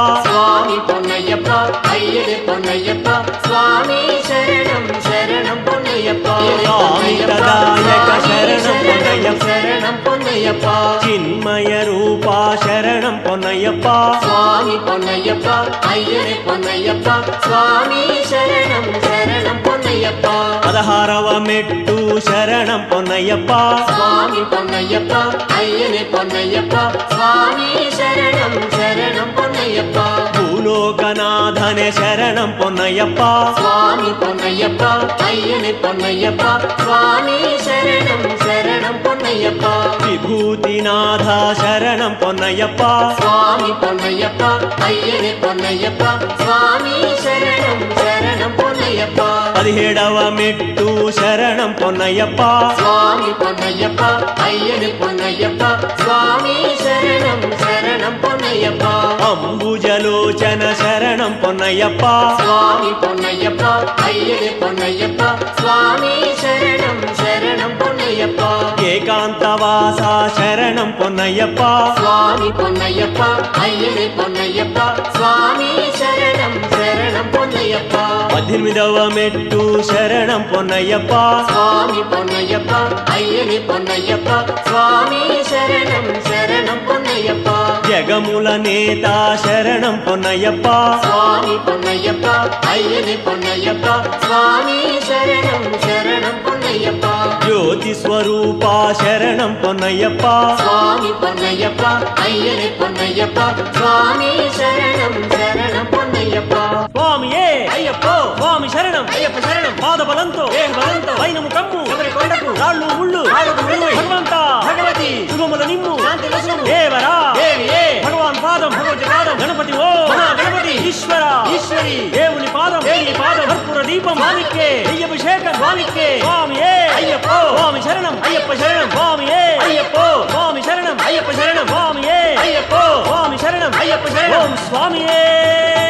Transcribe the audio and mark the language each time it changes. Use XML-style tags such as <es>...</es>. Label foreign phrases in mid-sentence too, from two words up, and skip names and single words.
<ta>சுவாமி பொன்னையப்பா ஐயனே பொன்னையப்பா சுவாமி சரணம் சரணம் பொன்னையப்பா சாமிததாயக சரணம் பொன்னையப்பா சரணம் பொன்னையப்பா சின்மய ரூபா சரணம் பொன்னையப்பா சுவாமி பொன்னையப்பா ஐயனே பொன்னையப்பா சுவாமி சரணம் சரணம் பொன்னையப்பா</ta> <te>పదహారవ మెట్టు శరణం పొన్నయ్యప్పా</te> <ta>சுவாமி பொன்னையப்பா ஐயனே பொன்னையப்பா சுவாமி சரணம் சரணம் பொன்னையப்பா</ta> <te>భూలోకనాథనే శరణం పొన్నయ్యప్పా</te> <ta>சுவாமி பொன்னையப்பா ஐயனே பொன்னையப்பா சுவாமி சரணம் சரணம் பொன்னையப்பா</ta> <te>విభూతినాథ శరణం పొన్నయ్యప్పా</te> <ta>சுவாமி பொன்னையப்பா ஐயனே பொன்னையப்பா சுவாமி சரணம் சரணம் பொன்னையப்பா</ta> <te>17వ మెట్టు శరణం పొన్నయ్యప్పా</te> <ta>சுவாமி பொன்னையப்பா ஐயனே பொன்னையப்பா சுவாமி சரணம் சரணம் பொன்னையப்பா</ta> <te>అంబుజలోచన శరణం పొన్నయ్యప్పా</te> <ta>சுவாமி பொன்னையப்பா ஐயனே பொன்னையப்பா சுவாமி சரணம் சரணம் பொன்னையப்பா</ta> <te>ఏకాంతవాస శరణం పొన్నయ్యప్పా</te> <ta>சுவாமி பொன்னையப்பா ஐயனே பொன்னையப்பா சுவாமி சரணம் சரணம் பொன்னையப்பா</ta> <te>18వ మెట్టు శరణం పొన్నయ్యప్పా</te> <ta>சுவாமி பொன்னையப்பா ஐயனே பொன்னையப்பா சுவாமி சரணம் சரணம் பொன்னையப்பா</ta> <te>జగముల నేత శరణం పొన్నయ్యప్పా</te> <ta>சுவாமி பொன்னையப்பா ஐயனே பொன்னையப்பா சுவாமி சரணம் சரணம் பொன்னையப்பா</ta> <te>జ్యోతి స్వరూపా శరణం పొన్నయ్యప్పా</te> <ta>சுவாமி பொன்னையப்பா ஐயனே பொன்னையப்பா சுவாமி சரணம் சரணம் பொன்னையப்பா</ta> <te>స్వామియే అయ్యప్పో స్వామి శరణం అయ్యప్ప శరణం పాద బలంతో దేహ బలంతో వైనము కమ్ము ఎవరి కొండకు రాళ్ళు ముళ్ళు భగవంత భగవతి శుభముల నిమ్ము దేవరా దేవియే భగవాన్ పాదం భగవతి పాదం గణపతి ఓ మహా గణపతి ఈశ్వర ఈశ్వరి దేవుని పాదం దేవి పాదం కర్పూర దీపం స్వామికే అయ్యభిషేకం స్వామికే స్వామియే అయ్యప్పో స్వామి శరణం అయ్యప్ప శరణం స్వామియే అయ్యప్పో స్వామి శరణం అయ్యప్ప శరణం స్వామియే అయ్యప్పో స్వామి శరణం అయ్యప్ప శరణం ఓం స్వామియే</te>